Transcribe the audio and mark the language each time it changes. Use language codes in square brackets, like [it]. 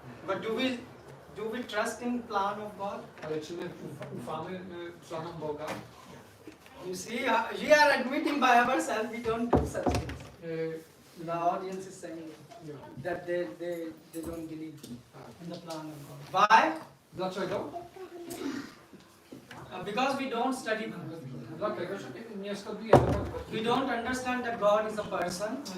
[en] But do we trust in plan of God? [pl] Ale czy my ufamy planom Boga? [en] You see, we are admitting by ourselves we don't do such things. The audience is saying that they don't believe in the plan of God. Why? [pl] Dlaczego? [en] Because we don't study. [pl] Dlatego, że nie studiujemy. [en] We don't understand that God is a person